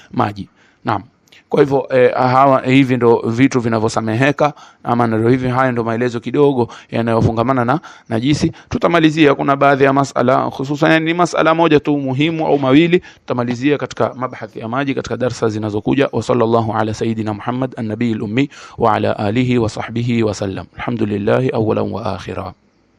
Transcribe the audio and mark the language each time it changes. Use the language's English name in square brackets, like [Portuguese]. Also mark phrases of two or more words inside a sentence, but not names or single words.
[Swahili] Hanajisishi maji. Naam. Kwa hivyo hivi ndo vitu vinavyosameheka, ama ndio hivi, haya ndo maelezo kidogo yanayofungamana na najisi. Tutamalizia kuna baadhi ya masala, hususan ni masala moja tu muhimu au mawili, tutamalizia katika mabhathi ya maji katika darasa zinazokuja. [Arabic] وصلى الله على سيدنا محمد النبي الأمي وعلى آله وصحبه وسلم. الحمد لله أولا وآخرا.